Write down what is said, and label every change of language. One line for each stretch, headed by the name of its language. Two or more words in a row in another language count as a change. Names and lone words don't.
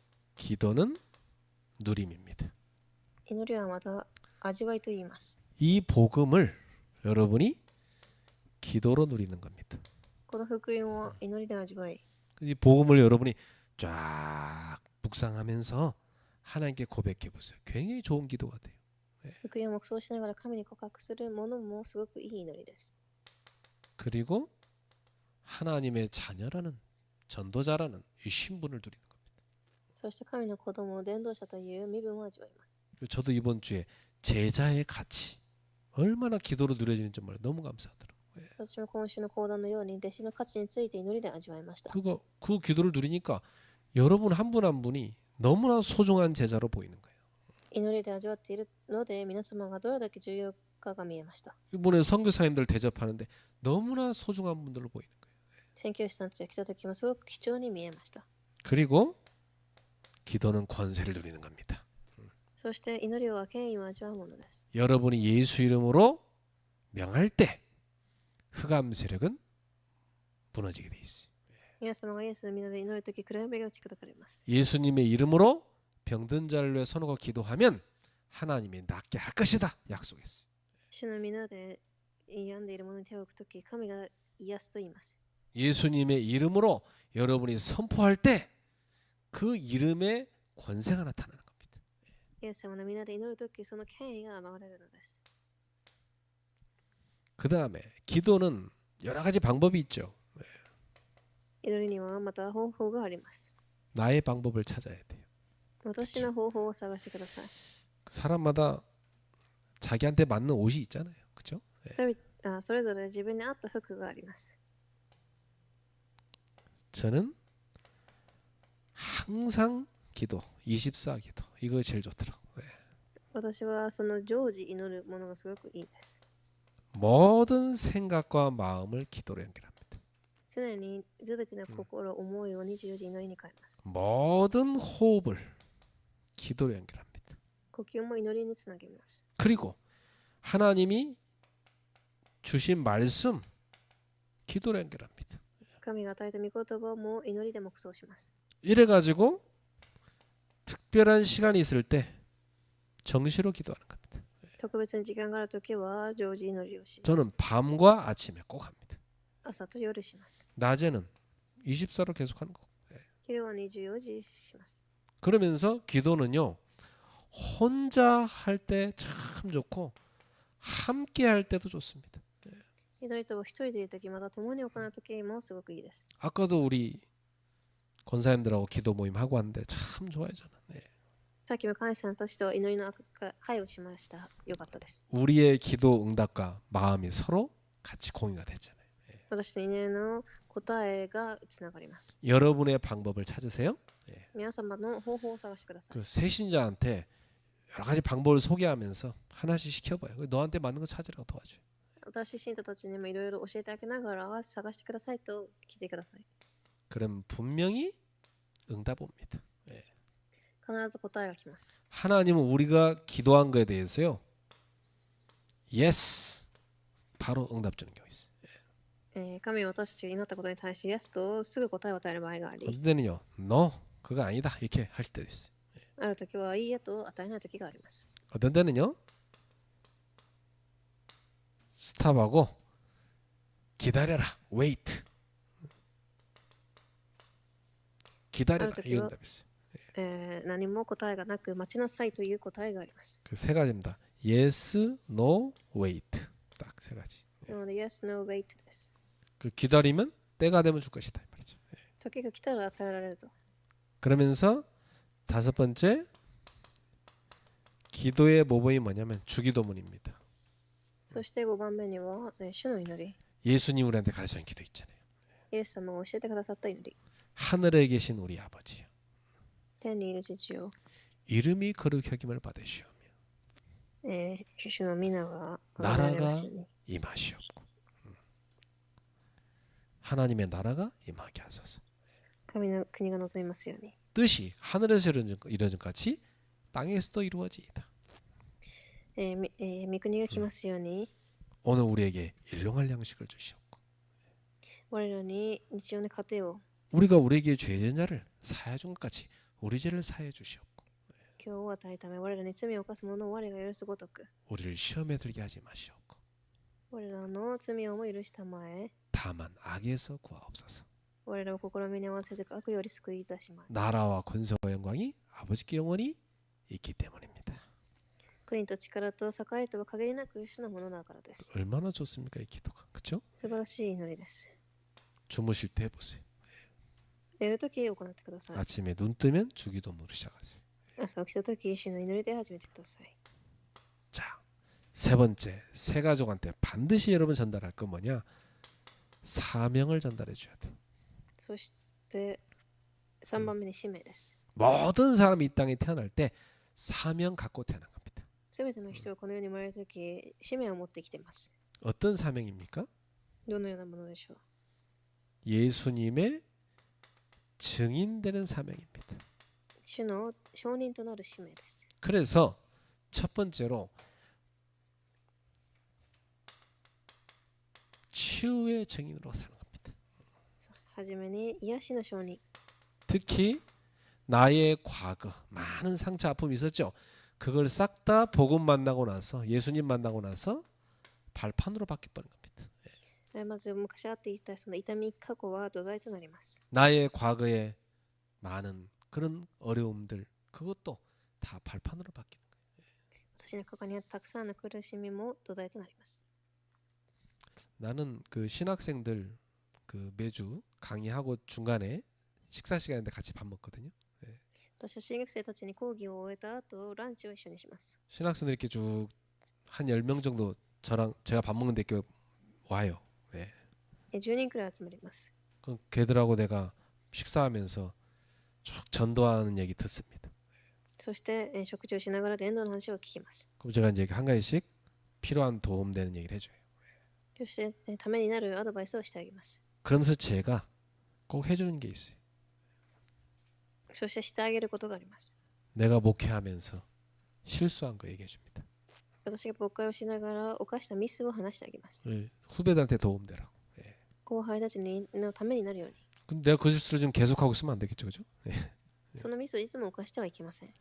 Korean: 기도는 누림입니다.
Japanese: 祈りはまた味わいと言います。
Korean: 이 복음을 여러분이 기도로 누리는 겁니다.
Japanese: この福音を祈りで味わい、
Korean: 이 복음을 여러분이 쫙 묵상하면서 하나님께 고백해 보세요. 굉장히 좋은 기도가 돼요.
Japanese: 福音を黙想しながら神に告白するものもすごくいい祈りです。
Korean: 그리고 하나님의 자녀라는 전도자라는 이 신분을 누리는 겁니다.
Japanese: そして神の子供、伝道者という身分を味わいます。
Korean: 저도 이번 주에 제자의 가치 얼마나 기도로 누려지는지 정말 너무 감사하더라고요.
Japanese: 私も今週の講談のように弟子の価値について祈りで味わいました。
Korean: 그 기도를 누리니까 여러분 한 분 한 분이 너무나 소중한 제자로 보이는 거예요.
Japanese: 祈りで味わっているので皆様がどれだけ重要かが見えました。
Korean: 이번에 선교사님들 대접하는데 너무나 소중한 분들로 보이는 거예요.
Japanese: 宣教師さんたちが来た時もすごく貴重に見えました。
Korean: 그리고 기도는 권세를 누리는 겁니다.
Japanese: そして祈りは権威を味わうものです。
Korean: 여러분이 예수 이름으로 명할 때 흑암 세력은 무너지게 돼 있어요.
Japanese: 皆様がイエスの皆で祈るとき、暗闇が打ち砕かれます。
Korean: 예수님의 이름으로 병든 자를 위해 선호가 기도하면 하나님이 낫게 할 것이다 약속했어요.
Japanese: 主の皆で病んでいる者に手を置くとき、神が癒すと言います。
Korean: 예수님의 이름으로 여러분이 선포할 때 그 이름의 권세가 나타나는 겁니다.
Japanese: イエス様の皆で祈るとき、その権威が現れるのです。
Korean: 그 다음에 기도는 여러 가지 방법이 있죠.
Japanese: 祈りにはまた方法があります。
Korean: 나의 방법을 찾아야 돼요.
Japanese: 私の方法を探してください。
Korean: 사람마다 자기한테 맞는 옷이 있잖아요. 그렇죠?
Japanese: それぞれ自分に合った服があります。
Korean: 저는 항상 기도, 24 기도. 이거 제일 좋더라고요.
Japanese: 私はその常時祈るものがすごくいいです。
Korean: 모든 생각과 마음을 기도로 연결합니다.
Japanese: 常にすべての心、思いを24時祈りに変えます。
Korean: 모든 호흡을 기도로 연결합니다.
Japanese: 呼吸も祈りにつなげます。
Korean: 그리고 하나님이 주신 말씀 기도로 연결합니다.
Japanese: 神が与えた御言葉も祈りで黙想します。
Korean: 이래가지고 특별한 시간이 있을 때 정시로 기도하는 겁니다.
Japanese: 特別に時間があるときは常時祈りをし、
Korean: 저는 밤과 아침에 꼭 합니다.
Japanese: 朝と夜します。
Korean: 낮에는 24로 계속하는 거.
Japanese: 昼は24時します。
Korean: 그러면서 기도는요 혼자 할 때 참 좋고 함께 할 때도 좋습니다.
Japanese: 祈りと一人でいるとき、また共に行うときもすごくいいです。
Korean: 아까도 우리 권사님들하고 기도 모임 하고 왔는데 참 좋아요 저는. 네.
Japanese: さっきも神さんたちと祈りの会をしました。よかったです。
Korean: 우리의 기도 응답과 마음이 서로 같이 공유가 됐잖아요.
Japanese: 私の祈りの答えがつながります。
Korean: 여러분의 방법을 찾으세요.
Japanese: 皆様の方法を探してください。
Korean: 그 새신자한테 여러 가지 방법을 소개하면서 하나씩 시켜봐요. 너한테 맞는 거 찾으라고 도와줘요.
Japanese: 私信徒たちにもいろいろ教えてあげながら探してくださいと聞いてください。
Korean: 그럼 분명히 응답 옵니다.
Japanese: 必ず答えが来ます。
Korean: 하나님은 우리가 기도한 거에 대해서요. yes 바로 응답 주는 경우 있어요.
Japanese: 神は私たちが祈ったことに対し Yes とすぐ答えを与える場合があり、
Korean: 어떤 때는요. no 그거 아니다 이렇게 할 때도 있어요.
Japanese: ある時はいいえと与えない時があります。
Korean: 어떤 때는요. 스탑하고 기다려라 wait 기다려라 이 응답이 있어요.
Japanese: 何も答えがなく待ちなさいという答えがあります。
Korean: 그 세 가지입니다.
English: yes, no, wait
Korean: 딱 세 가지.
Japanese: なので
English: Yes, No, Wait
Japanese: です。
Korean: 그 기다리면 때가 되면 줄 것이다 이 말이죠.
Japanese: 時が来たら与えられると。
Korean: 그러면서 다섯 번째 기도의 모범이 뭐냐면 주기도문입니다.
Japanese: そして5番目には、主の祈り。
Korean: 예수님 우리한테 가르쳐준 기도 있잖아요.
Japanese: イエス様が教えてくださった祈り。
Korean: 하늘에 계신 우리 아버지요.
Japanese: 天にいる父よ、
Korean: 이름이 거룩히 여김을 받으시오며
Japanese: 主の皆が
Korean: 나라가 임하시옵고 하나님의 나라가 임하게 하소서.
Japanese: 神の国が望みますように。
Korean: 뜻이 하늘에서 이루어진 같이 땅에서도 이루어지이다.
Japanese: 御国が来ますように、
Korean: 오늘 우리에게 일용할 양식을 주시옵고
Japanese: 我らに日常の糧を、
Korean: 우리가 우리에게 죄진 자를 사해 준 것 같이 우리 죄를 사해 주시옵고
Japanese: 今日を与えるため、我らに罪を犯す者を我が許すごとく、
Korean: 우리를 시험에 들게 하지 마시옵고
Japanese: 我らの罪をも許したまえ、
Korean: 다만 악에서 구하옵소서.
Japanese: 我らを試みに合わせず悪より救い出します。
Korean: 나라와 권세와 영광이 아버지께 영원히 있기 때문입니다.
Japanese: 国と力と栄えとは限りなく主のものだからです。
Korean: 얼마나 좋습니까 이 기도가. 그렇죠?
Japanese: 素晴らしい祈りです。
Korean: 주무실 때 해보세요.
Japanese: 寝るとき行ってください。
Korean: 아침에 눈 뜨면 주기도문을 시작하세요.
Japanese: 朝起きたとき主の祈りで始めてください。
Korean: 자, 세 번째, 새 가족한테 반드시 여러분 전달할 건 뭐냐? 사명을 전달해 줘야 돼.
Japanese: そして3番目に使命です。
Korean: 모든 사람이 이 땅에 태어날 때 사명 갖고 태어난 겁니다.
Japanese: すべての人はこの世に生まれるとき使命を持ってきています。
Korean: 어떤 사명입니까?
Japanese: どのようなものでしょう。
Korean: 예수님의 증인되는 사명입니다.
Japanese: 主の証人となる使命です。
Korean: 그래서 첫 번째로 치유의 증인으로 사는 겁니다.
Japanese: はじめに癒しの証人。
Korean: 특히 나의 과거 많은 상처 아픔이 있었죠. 그걸 싹 다 복음 만나고 나서 예수님 만나고 나서 발판으로 바뀌어버린 겁니다.
Japanese: まず昔あっていたその痛み過去は土台となります。
Korean: 나의 과거에 많은 그런 어려움들 그것도 다 발판으로 바뀌는 거예요.
Japanese: 私の過去にあったたくさんの苦しみも土台となります。
Korean: 나는 그 신학생들 그 매주 강의하고 중간에 식사 시간인데 같이 밥 먹거든요.
Japanese: 私は進学生たちに講義を終えた後ランチを一緒にします。
Korean: 신학생들 이렇게 쭉 한 10명 정도 저랑 제가 밥 먹는데 이렇게 와요.
Japanese: 10 人くらい集まります。
Korean: 그 걔들하고 내가 식사하면서 쭉 전도하는 얘기 듣습니다.
Japanese: そして食事をしながら伝道の話を聞きます。
Korean: 그럼 제가 이제 한 가지씩 필요한 도움 되는 얘기를 해줘요.
Japanese: そしてためになるアドバイスをしてあげます。
Korean: 그러면서 제가 꼭 해주는 게 있어요.
Japanese: そしてしてあげることがあります。
Korean: 내가 목회하면서 실수한 거 얘기해 줍니다.
Japanese: 私が牧会をしながら犯したミスを話してあげます。
Korean: 후배들한테 도움되라고.
Japanese: 後輩たちのためになるように。
Korean: 근데 내가 그 실수를 지금 계속하고 있으면 안 되겠죠, 그죠?
Japanese: そのミスをいつも犯してはいけません。